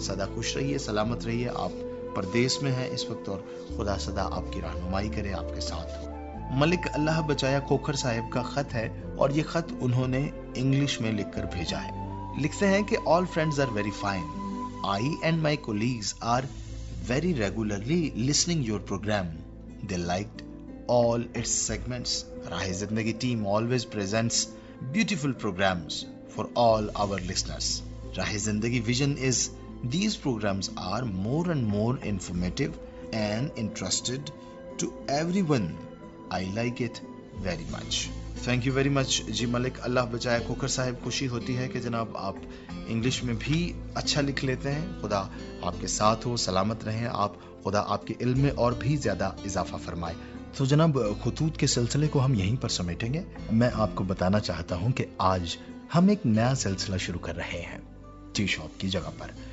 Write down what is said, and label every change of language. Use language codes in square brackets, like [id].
[hi] सदा खुश रहिए, सलामत रहिए। आप परदेश में हैं इस वक्त और खुदा सदा आपकी रहनुमाई करे, आपके साथ हो। मलिक अल्लाह बचाया खोखर साहिब का खत है और ये खत उन्होंने इंग्लिश में लिखकर भेजा है। लिखते हैं कि [en] All friends are very fine. I and my colleagues are very regularly listening your program. They liked all its segments. Rahe Zindagi team always presents beautiful programs for all our listeners. Rahe Zindagi vision is these programs are more and more informative and interested to everyone. I like it very much. Thank you very much [hi] जी मलिक अल्लाह बचाए खोखर साहिब। खुशी होती है कि जनाब आप English में भी अच्छा लिख लेते हैं। खुदा आपके साथ हो, सलामत रहें आप। खुदा आपके इल्म में और भी ज्यादा इजाफा फरमाए। तो जनाब खुतूत के सिलसिले को हम यहीं पर समेटेंगे। मैं आपको बताना चाहता हूं कि आज हम एक नया सिलसिला शुरू कर रहे हैं टी शॉप की जगह पर।